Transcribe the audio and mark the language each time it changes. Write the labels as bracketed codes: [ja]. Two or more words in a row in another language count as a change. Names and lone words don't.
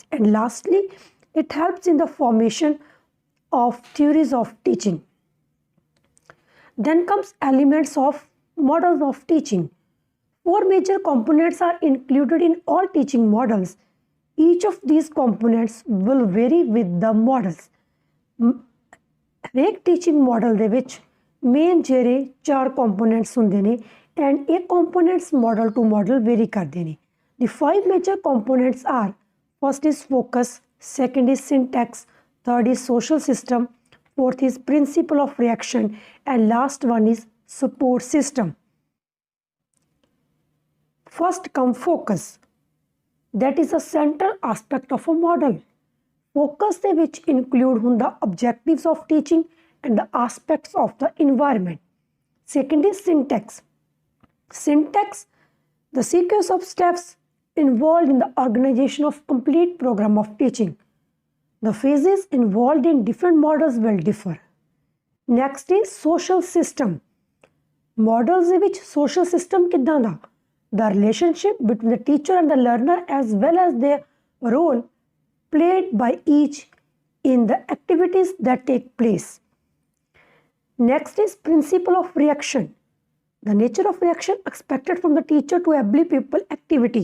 [en] And lastly, it helps in the formation of theories of teaching. Then comes elements of models of teaching. Four major components are included in all teaching models. Each of these components will vary with the models. [pa] ਹਰੇਕ [en] teaching model [pa] ਦੇ ਵਿੱਚ ਮੇਨ ਜਿਹੜੇ 4 ਕੰਪੋਨੈਂਟਸ ਹੁੰਦੇ ਨੇ ਐਂਡ ਇਹ ਕੰਪੋਨੈਂਟਸ [en] model to model vary [pa] ਕਰਦੇ ਨੇ. [en] The 5 major components are: first is focus, second is syntax, third is social system, fourth is principle of reaction and last one is support system. First come focus. That is a central aspect of a model. Focus [pa] ਦੇ ਵਿੱਚ [en] include ਹੁੰਦਾ objectives of teaching and the aspects of the environment. Second is syntax. Syntax, the sequence of steps involved in the organization of complete program of teaching. The phases involved in different models will differ. Next is social system. Models [pa] ਦੇ ਵਿੱਚ [en] social system [pa] ਕਿੱਦਾਂ ਦਾ? [en] The relationship between the teacher and the learner as well as their role played by each in the activities that take place. Next is principle of reaction. The nature of reaction expected from the teacher to every pupil activity.